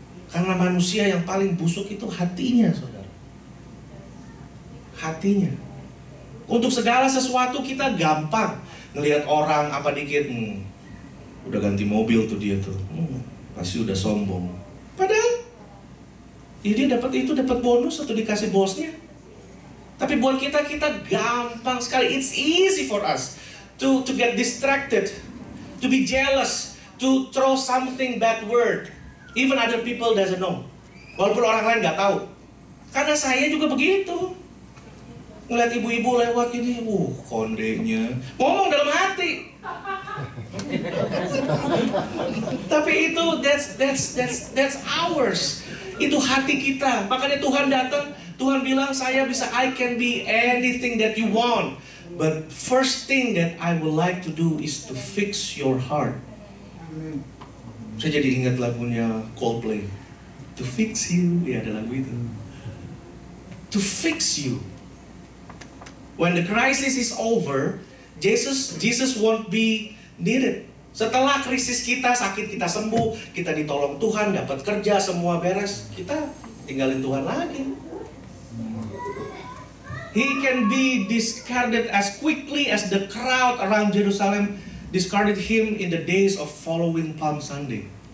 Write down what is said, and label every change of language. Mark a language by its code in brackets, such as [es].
[id] Karena manusia yang paling busuk itu hatinya, saudara. Hatinya. Untuk segala sesuatu kita gampang. Ngelihat orang apa dikit, udah ganti mobil tuh dia tuh, pasti udah sombong. Padahal dia dapat bonus atau dikasih bosnya. Tapi buat kita gampang sekali. [en] It's easy for us to get distracted, to be jealous, to throw something bad word. Even other people doesn't know. [id] Walaupun orang lain nggak tahu. Karena saya juga begitu. Ngeliat ibu-ibu lewat gini, kondenya, ngomong dalam hati. Tapi itu [en] that's ours. [id] Itu hati kita. Makanya Tuhan datang. Tuhan bilang, [en] I can be anything that you want. But first thing that I would like to do is to fix your heart. [id] Saya jadi ingat lagunya Coldplay. [en] To fix you, [id] ya ada lagu itu. [en] To fix you. When the crisis is over, Jesus won't be needed. [id] Setelah krisis kita, sakit kita sembuh, kita ditolong Tuhan, dapat kerja, semua beres, kita tinggalin Tuhan lagi. [en] He can be discarded as quickly as the crowd around Jerusalem discarded him in the days of following Palm Sunday.